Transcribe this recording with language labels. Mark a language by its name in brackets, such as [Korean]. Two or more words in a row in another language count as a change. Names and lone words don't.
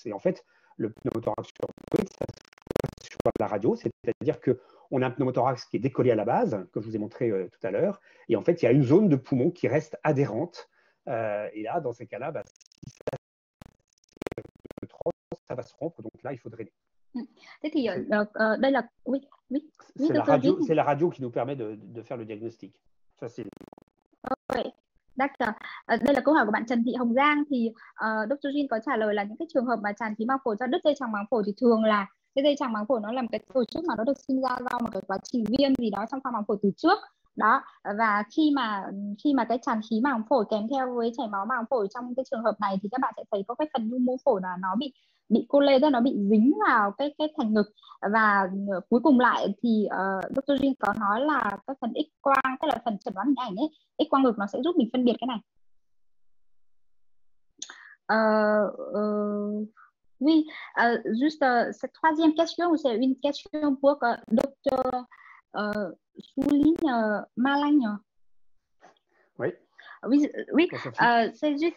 [French] Et en fait, le pneumothorax sur bride, ça se voit à la radio, c'est-à-dire qu'on a un pneumothorax qui est décollé à la base, comme je vous ai montré tout à l'heure. Et en fait, il y a une zone de poumon qui reste adhérente. Et là, dans ces cas-là, si ça va se rompre, donc là, il faut drainer. [Vietnamese] Thế thì đây là [French] c'est la radio qui nous permet de faire le diagnostic. Ça, c'est... [Vietnamese] Đây là câu hỏi của bạn Trần Thị Hồng Giang. Thì Dr. Jin có trả lời là những cái trường hợp mà tràn khí màng phổi do đứt dây chằng màng phổi thì thường là cái dây chằng màng phổi nó làm cái tổ chức mà nó được sinh ra do một cái quá trình viêm gì đó trong khoang màng phổi từ trước đó, và khi mà cái tràn khí màng phổi kèm theo với chảy máu màng phổi trong cái trường hợp này thì các bạn sẽ thấy có cái phần nhu mô phổi là nó bị cô lê, tức là nó bị dính vào cái thành ngực. Và cuối cùng lại thì Dr. Jin có nói là cái phần X quang, tức là phần chẩn đoán hình ảnh ấy, X quang ngực nó sẽ giúp mình phân biệt cái này. [French] Oui, juste cette troisième question, c'est une question pour Dr. Souligne Malagne. Oui. Oui, c'est juste.